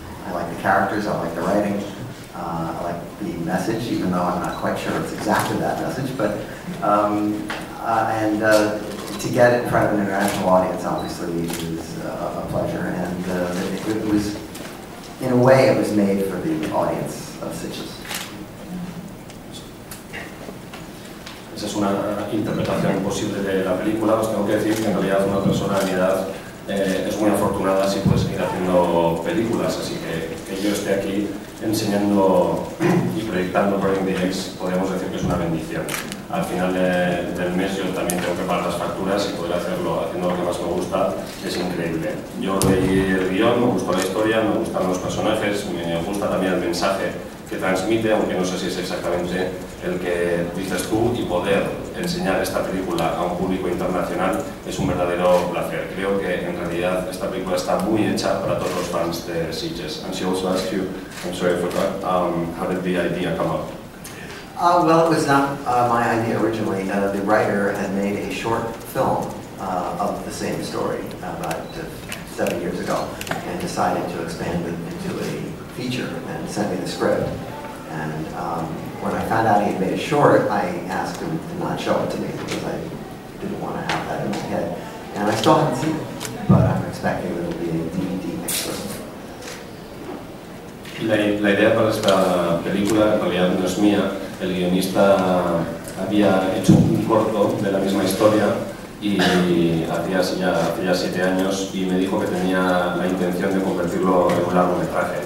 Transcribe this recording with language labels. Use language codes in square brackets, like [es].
[en] I like the characters, I like the writing, I like the message, even though I'm not quite sure it's exactly that message. But to get it in front of an international audience obviously is a pleasure. And it was, in a way, it was made for the audience of Sitges. [es] Esa es una interpretación posible de la película. Os tengo que decir que en realidad una persona de mi edad es muy afortunada si puede seguir haciendo películas, así que yo esté aquí enseñando y proyectando Turing the X, podríamos decir que es una bendición. Al final del mes yo también tengo que pagar las facturas y poder hacerlo haciendo lo que más me gusta es increíble. Yo leí el guión, me gustó la historia, me gustan los personajes, me gusta también el mensaje que transmite, aunque no sé si es exactamente el que dices tú, y poder enseñar esta película a un público internacional es un verdadero placer. Creo que en realidad esta película está muy hecha para todos los fans de Sitges. [en] And she also asked you, I'm sorry for that, how did the idea come up? Well, it was not my idea originally. The writer had made a short film of the same story about 7 years ago and decided to expand it into a feature and sent me the script. And when I found out he had made it short, I asked him to not show it to me because I didn't want to have that in my head. And I still haven't seen it, but I'm expecting it'll be a DVD next Christmas. [es] La idea para esta película en realidad no es mía. El guionista había hecho un corto de la misma historia y hacía 7 años y me dijo que tenía la intención de convertirlo en un largometraje.